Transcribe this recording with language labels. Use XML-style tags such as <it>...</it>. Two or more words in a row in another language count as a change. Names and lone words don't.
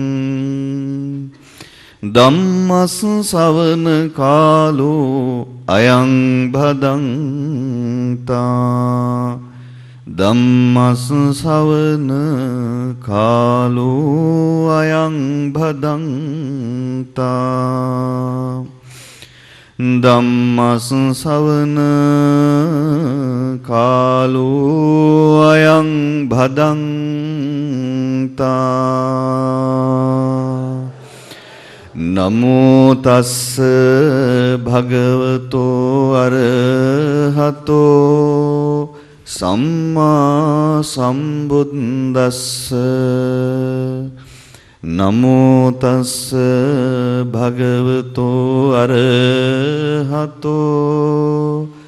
<pi>ධම්මස් ශ්‍රවණ කාලෝ අයං භදංතා ධම්මස් ශ්‍රවණ කාලෝ අයං භදංතා ධම්මස් ශ්‍රවණ කාලෝ අයං භදංතා නමෝ තස්ස භගවතෝ අරහතෝ සම්මා සම්බුද්දස්ස නමෝ තස්ස භගවතෝ අරහතෝ</pi>